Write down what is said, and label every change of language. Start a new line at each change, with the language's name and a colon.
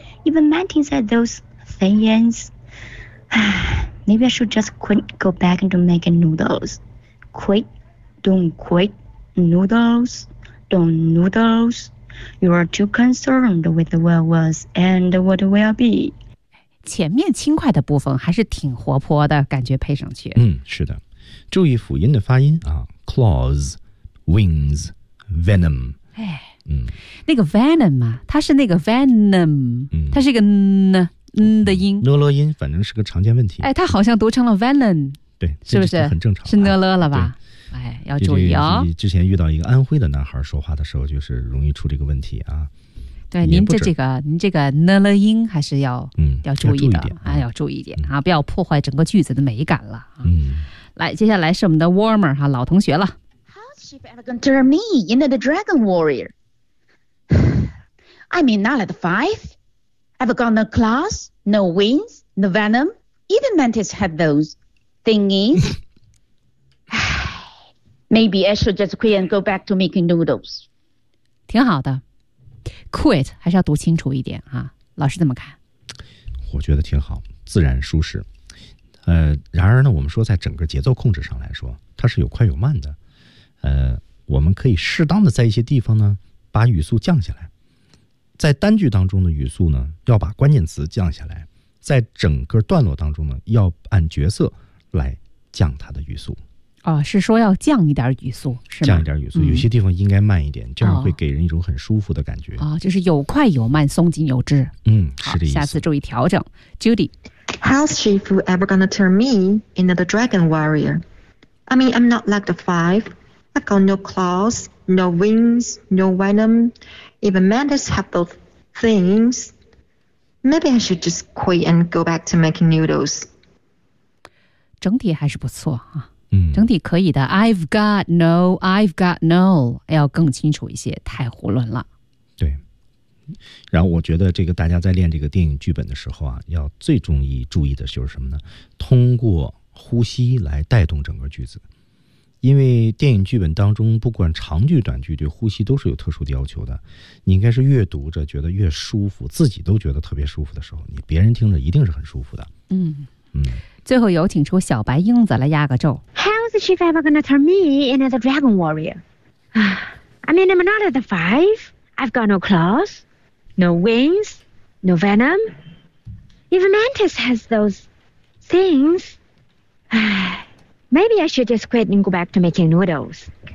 English: Even mountains have those things. Maybe I should just quit, go back into making noodles. Quit, don't quit. Noodles, don't noodles. You are too concerned with what was and what will be.
Chinese: 前面轻快的部分还是挺活泼的感觉，配上去。是的，注意辅音的发音啊 ，
English: claws, wings, venom。
Chinese: 哎，那个 venom 啊，它是那个 venom， 它是一个 n 的音，讷讷音，反正是个常见问题。哎，它好像读成了 venom，对，是不是很正常？是讷讷了吧？哎，要注意哦。之前遇到一个安徽的男孩说话的时候，就是容易出这个问题啊。对，您的这个呢了音还是要要注意的，要注意一点啊，不要破坏整个句子的美感了、来，接下来是我们的 Warmer 哈、老同学了。
English: How's she ever gonna turn me into the dragon warrior? I mean, not like five. I've got no claws, no wings, no venom. Even mantis have those thingies. Maybe I should just quit and go back to making noodles.
Chinese: 挺好的。Quit 还是要读清楚一点啊，老师怎么看？我觉得挺好，自然舒适。然而呢，我们说在整个节奏控制上来说，它是有快有慢的。我们可以适当的在一些地方呢把语速降下来，在单句当中的语速呢要把关键词降下来，在整个段落当中呢要按角色来降它的语速。哦，是说要降一点语速是吗？降一点语速，有些地方应该慢一点，这样会给人一种很舒服的感觉。哦，就是有快有慢，松紧有致。嗯，是的意思。下次注意调整。Judy，
English: How's Shifu ever gonna turn me into the dragon warrior? I mean, I'm not like the five. I've got no claws, no wings, no venom. Even mantis have those things. Maybe I should just quit and go back to making noodles.
Chinese: 整体还是不错啊。嗯，整体可以的。
English: I've got no，
Chinese: 要更清楚一些，太胡乱了。对，然后我觉得这个大家在练这个电影剧本的时候啊，要最重意注意的就是什么呢？通过呼吸来带动整个句子，因为电影剧本当中不管长句短句，对呼吸都是有特殊的要求的。你应该是越读着觉得越舒服，自己都觉得特别舒服的时候，你别人听着一定是很舒服的。嗯嗯。最后有请出小白英子来压个咒。
English: How is the chief ever gonna turn me into the dragon warrior? I mean, I'm not at the five. I've got no claws, no wings, no venom. Even mantis has those things. Maybe I should just quit and go back to making noodles.